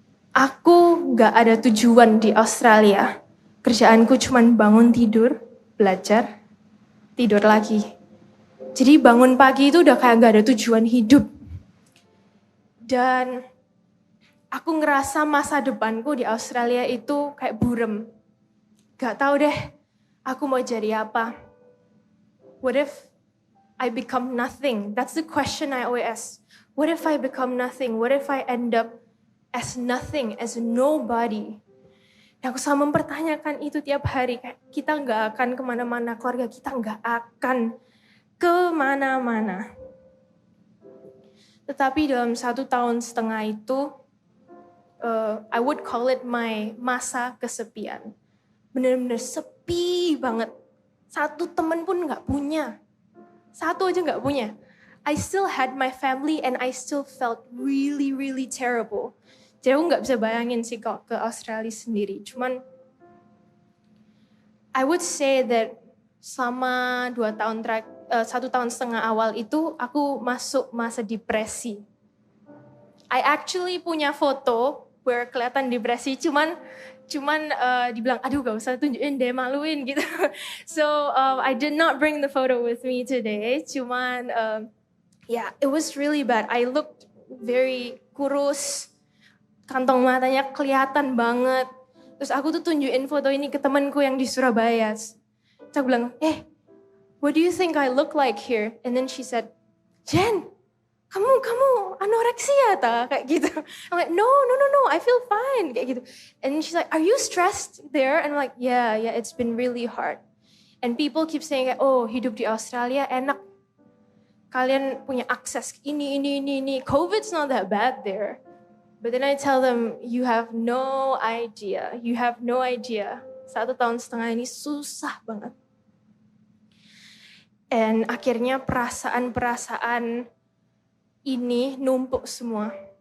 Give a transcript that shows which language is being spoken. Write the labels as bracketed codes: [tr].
[id] Aku gak ada tujuan di Australia. Kerjaanku cuma bangun tidur, belajar, tidur lagi. Jadi bangun pagi itu udah kayak gak ada tujuan hidup. Dan aku ngerasa masa depanku di Australia itu kayak burem. Gak tahu deh aku mau jadi apa. [en] What if I become nothing? That's the question I always ask. What if I become nothing? What if I end up as nothing, as nobody? [id] Dan aku selalu mempertanyakan itu tiap hari. Kayak kita gak akan kemana-mana, keluarga kita gak akan kemana-mana. Tetapi dalam 1 tahun setengah itu, I would call it my masa kesepian. Bener-bener sepi banget. Satu temen pun gak punya. Satu aja gak punya. [en] I still had my family and I still felt really, really terrible. [id] Jadi aku gak bisa bayangin sih kok ke Australia sendiri. Cuman, I would say that selama 1 tahun setengah awal itu, aku masuk masa depresi. I actually punya foto where kelihatan depresi, cuman dibilang, aduh gak usah tunjukin deh, maluin gitu. [en] So I did not bring the photo with me today, cuman yeah, it was really bad. [id] I looked very kurus, kantong matanya kelihatan banget. Terus aku tuh tunjukin foto ini ke temanku yang di Surabaya. [en] Terus aku bilang, what do you think I look like here? [id] And then she said, Jen, kamu anoreksia ta? Kayak gitu. [en] I'm like, no, I feel fine. Kayak gitu. And she's like, are you stressed there? And I'm like, yeah, it's been really hard. [id] And people keep saying, oh, hidup di Australia enak. Kalian punya akses ini. [en] COVID's not that bad there. But then I tell them, you have no idea. [id] 1 tahun setengah ini susah banget. And akhirnya perasaan ini numpuk semua.